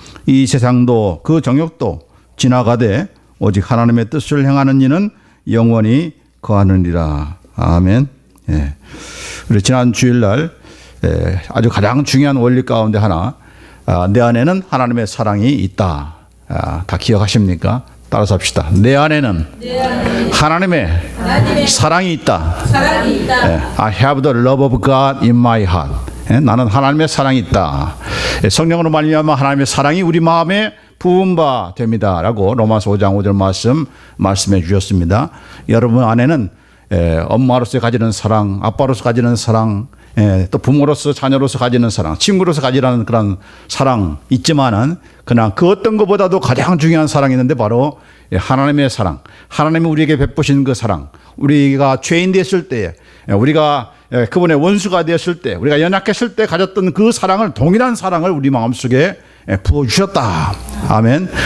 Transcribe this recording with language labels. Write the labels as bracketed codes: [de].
[ko] 이 세상도 그 정욕도 지나가되 오직 하나님의 뜻을 행하는 이는 영원히 거하느니라. 아멘. 예. 우리 지난 주일날 아주 가장 중요한 원리 가운데 하나, 내 안에는 하나님의 사랑이 있다. 다 기억하십니까? 따라서 합시다. 내 안에는 하나님의 사랑이 있다. [en] I have the love of God in my heart. [ko] 나는 하나님의 사랑이 있다. 성령으로 말미암아 하나님의 사랑이 우리 마음에 부은 바 됩니다. 라고 로마서 5장 5절 말씀해 주셨습니다. 여러분 안에는 엄마로서 가지는 사랑, 아빠로서 가지는 사랑, 또 부모로서 자녀로서 가지는 사랑, 친구로서 가지는 그런 사랑 있지만은 그러나 그 어떤 것보다도 가장 중요한 사랑이 있는데 바로 하나님의 사랑, 하나님이 우리에게 베푸신 그 사랑, 우리가 죄인 됐을 때, 우리가 그분의 원수가 되었을 때, 우리가 연약했을 때 가졌던 그 사랑을, 동일한 사랑을 우리 마음속에 부어주셨다. 아멘.